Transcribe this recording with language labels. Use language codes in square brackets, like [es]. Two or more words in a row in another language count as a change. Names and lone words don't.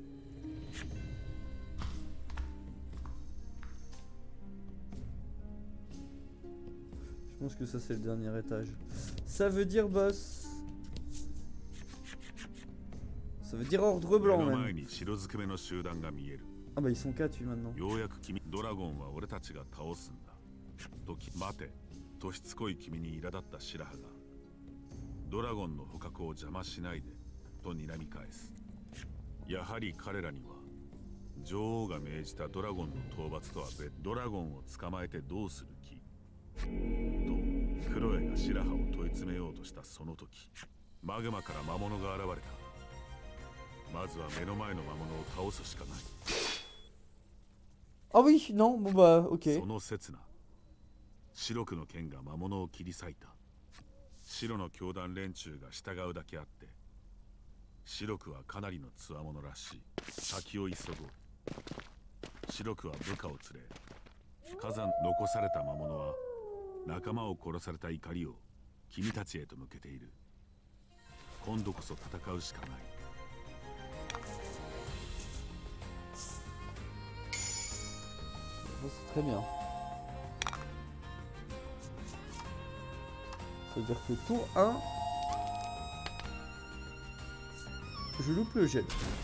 [fr] Je pense que ça c'est le dernier étage. Ça veut dire boss. Ça veut dire ordre blanc même. Ah bah ils sont 4 maintenant. [ja] ドラゴンは俺たちが倒すんだ。待て、としつこい君に苛立った白羽が、ドラゴンの捕獲を邪魔しないでと睨み返す。やはり彼らには女王が命じたドラゴンの討伐とは別、ドラゴンを捕まえてどうする気とクロエが白羽を問い詰めようとしたその時、マグマから魔物が現れた。まずは目の前の魔物を倒すしかない。 [fr] Ah oui, non, bon bah ok. [ja] その刹那、白くの剣が魔物を切り裂いた。白の教団連中が従うだけあって、白くはかなりの強者らしい。先を急ごう。白くは部下を連れ、火山残された魔物は仲間を殺された怒りを君たちへと向けている。今度こそ戦うしかない。 [fr] C'est très bien. Ça veut dire que tour 1, je loupe le jet.